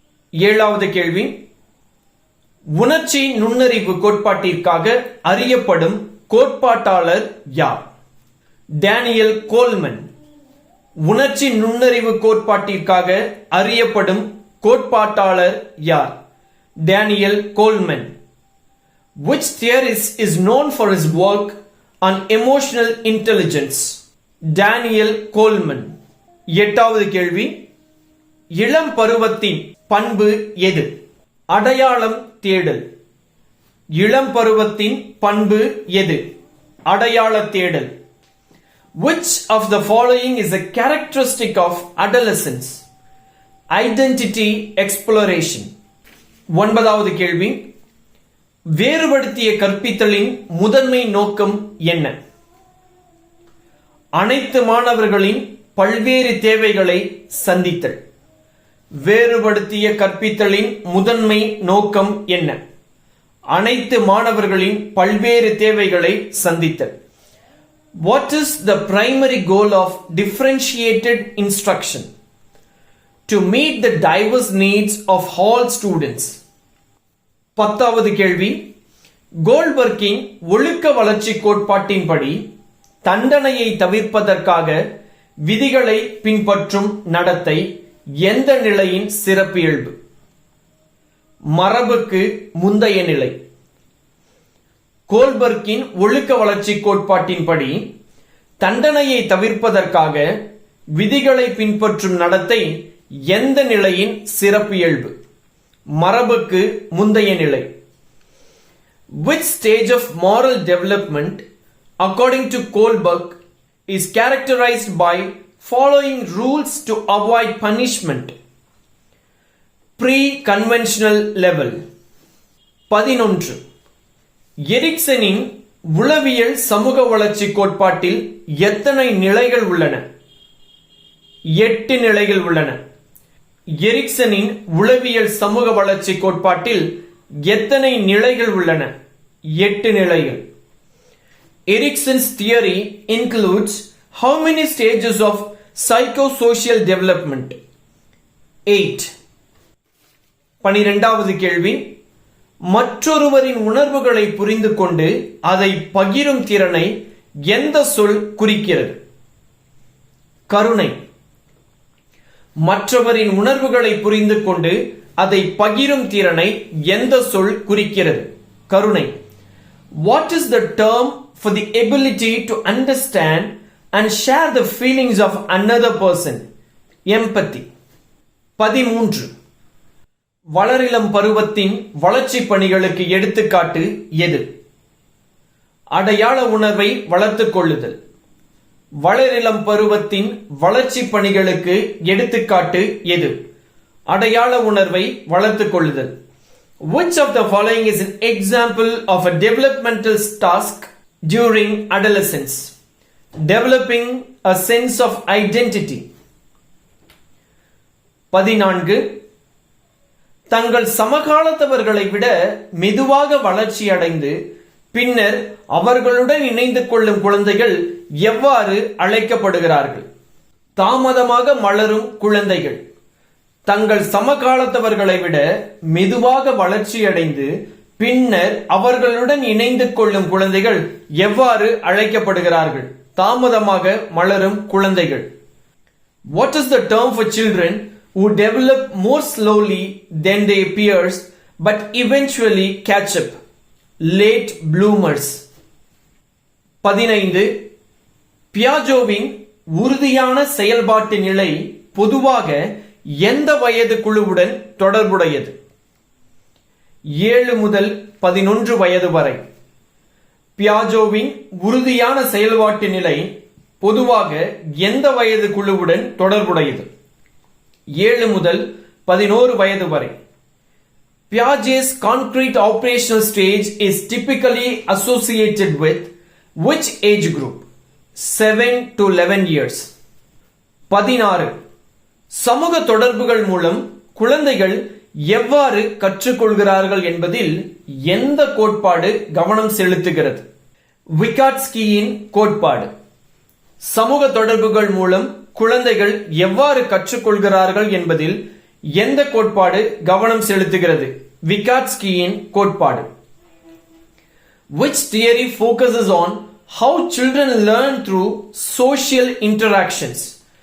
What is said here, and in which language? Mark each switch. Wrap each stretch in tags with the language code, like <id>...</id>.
<ta>ஏழாவது கேள்வி. உணர்ச்சி நுண்ணறிவு கோட்பாட்டிற்காக அறியப்படும் கோட்பாட்டாளர் யார்? Daniel Coleman. உணர்ச்சி நுண்ணறிவு கோட்பாட்டிற்காக அறியப்படும் கோட்பாட்டாளர் யார்? Daniel Coleman.</ta> <en>Which theorist is known for his work on emotional intelligence?</en> <ta>Daniel Coleman. எட்டாவது கேள்வி. இளம் பருவத்தின் பண்பு எது? அடையாளம் தேடல். இளம் பருவத்தின் பண்பு எது? அடையாள தேடல்.</ta> <en>Which of the following is a characteristic of adolescence? Identity exploration.</en> <ta>ஒன்பதாவது கேள்வி. வேறுபடுத்திய கற்பித்தலின் முதன்மை நோக்கம் என்ன? அனைத்து மாணவர்களின் பல்வேறு தேவைகளை சந்தித்தல். வேறுபடுத்திய கற்பித்தலின் முதன்மை நோக்கம் என்ன? அனைத்து மாணவர்களின் பல்வேறு தேவைகளை சந்தித்தல்.</ta> <en>What is the primary goal of differentiated instruction? To meet the diverse needs of all students.</en> <ta>பத்தாவது கேள்வி. கோல்பர்க்கின் ஒழுக்க வளர்ச்சி கோட்பாட்டின்படி தண்டனையை தவிர்ப்பதற்காக விதிகளை பின்பற்றும் நடத்தை எந்த நிலையின் சிறப்பியல்பு? மரபுக்கு முந்தைய நிலை. கோல்பர்க்கின் ஒழுக்க வளர்ச்சி கோட்பாட்டின்படி தண்டனையை தவிர்ப்பதற்காக விதிகளை பின்பற்றும் நடத்தை எந்த நிலையின் சிறப்பியல்பு? மரபுக்கு முந்தைய நிலை.</ta> <en>Which stage of moral development, according to Kohlberg, is characterized by following rules to avoid punishment? Pre-conventional level. 11.</en> <ta>எரிக்சனின் உளவியல் சமூக வளர்ச்சி கோட்பாட்டில் எத்தனை நிலைகள் உள்ளன? 8 நிலைகள் உள்ளன. எரிக்சனின் உளவியல் சமூக வளர்ச்சி கோட்பாட்டில் எத்தனை நிலைகள் உள்ளன? 8 நிலைகள்.</ta> <en>Erickson's theory includes how many stages of psychosocial development? 8.</en> <ta>12வது கேள்வி. மற்றொருவரின் உணர்வுகளை புரிந்து கொண்டு அதை பகிரும் திறனை எந்த சொல் குறிக்கிறது? கருணை. மற்றவரின் உணர்வுகளை புரிந்து கொண்டு அதை பகிரும் திறனை எந்த சொல் குறிக்கிறது? கருணை.</ta> <en>What is the term for the ability to understand and share the feelings of another person? Empathy. 13.</en> <ta>வளரிளம் பருவத்தின் வளர்ச்சி பணிகளுக்கு எடுத்துக்காட்டு எது? அடையாள உணர்வை வளர்த்துக் கொள்ளுதல், வளரிளம் பருவத்தின் வளர்ச்சி பணிகளுக்கு எடுத்துக்காட்டு எது? அடையாள உணர்வை வளர்த்துக் கொள்ளுதல்.</ta> <en>Which of the following is an example of a developmental task during adolescence? Developing a sense of identity. 14.</en> <ta>தங்கள் சமகாலத்தவர்களை விட மெதுவாக வளர்ச்சி அடைந்து பின்னர் அவர்களுடன் இணைந்து கொள்ளும் குழந்தைகள் எவ்வாறு அழைக்கப்படுகிறார்கள்? தாமதமாக மலரும் குழந்தைகள். தங்கள் சமகாலத்தவர்களை விட மெதுவாக வளர்ச்சியடைந்து பின்னர் அவர்களுடன் இணைந்து கொள்ளும் குழந்தைகள் எவ்வாறு அழைக்கப்படுகிறார்கள்? தாமதமாக மலரும் குழந்தைகள்.</ta> <en>What is the term for children who develop more slowly than their peers but eventually catch up? Late bloomers. 15.</en> <ta>பியாஜோவின் உறுதியான செயல்பாட்டு நிலை பொதுவாக எந்த வயது குழுவுடன் தொடர்புடையது? 7 முதல் 11 வயது வரை. பியாஜோவின் உறுதியான செயல்பாட்டு நிலை பொதுவாக எந்த வயது குழுவுடன் தொடர்புடையது? 7 முதல் 11 வயது வரை.</ta> <en>Piaget's concrete operational stage is typically associated with which age group? 7 to 11 years. 16.</en> <ta>சமூக தொடர்புகள் மூலம் குழந்தைகள் எவ்வாறு கற்றுக்கொள்கிறார்கள் என்பதில் எந்த கோட்பாடு கவனம் செலுத்துகிறது? விகாட்ஸ்கியின் கோட்பாடு. சமூக தொடர்புகள் மூலம் குழந்தைகள் எவ்வாறு கற்றுக்கொள்கிறார்கள் என்பதில் எந்த கோட்பாடு கவனம் செலுத்துகிறது? விகாட்ஸ்கியின் கோட்பாடு.</ta> <en>Which theory focuses on how children learn through social interactions?</en>